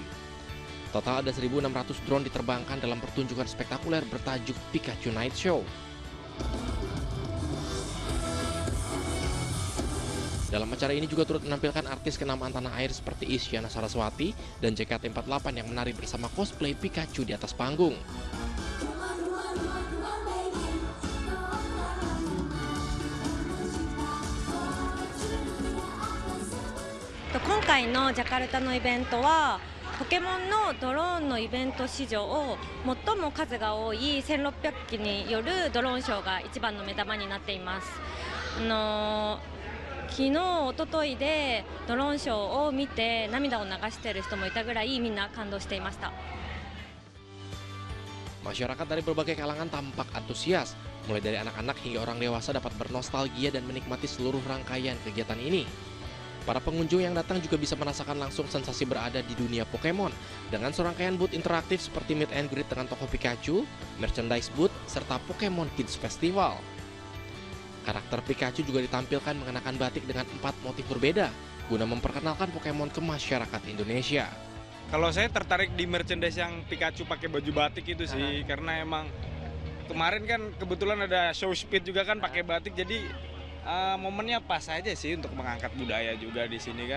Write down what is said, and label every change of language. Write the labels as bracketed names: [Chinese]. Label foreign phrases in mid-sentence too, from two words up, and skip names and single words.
[Indonesian] Total ada 1.600 drone diterbangkan dalam pertunjukan spektakuler bertajuk Pikachu Night Show. Dalam acara ini juga turut menampilkan artis kenamaan tanah air seperti Isyana Saraswati dan JKT48 yang menari bersama cosplay Pikachu di atas panggung. [Japanese] 今回のジャカルタのイベントはポケモンのドローンのイベント史上最も数が多い1600機によるドローンショーが一番の目玉になっています。昨日、一昨日でドローンショーを見て涙を流している人もいたぐらいみんな感動していました。 [Indonesian] Masyarakat dari berbagai kalangan tampak antusias Mulai dari anak-anak hingga orang dewasa dapat bernostalgia dan menikmati seluruh rangkaian kegiatan ini. Para pengunjung yang datang juga bisa merasakan langsung sensasi berada di dunia Pokemon dengan serangkaian booth interaktif seperti [English] meet and greet [Indonesian] dengan tokoh Pikachu, [English] merchandise booth, [Indonesian] serta Pokemon Kids Festival. Karakter Pikachu juga ditampilkan mengenakan batik dengan 4 motif berbeda guna memperkenalkan Pokemon ke masyarakat Indonesia. Kalau saya tertarik di merchandise yang Pikachu pakai baju batik itu sih, karena emang kemarin kan kebetulan ada show speed juga kan pakai batik, jadi momennya pas aja sih untuk mengangkat budaya juga di sini kan.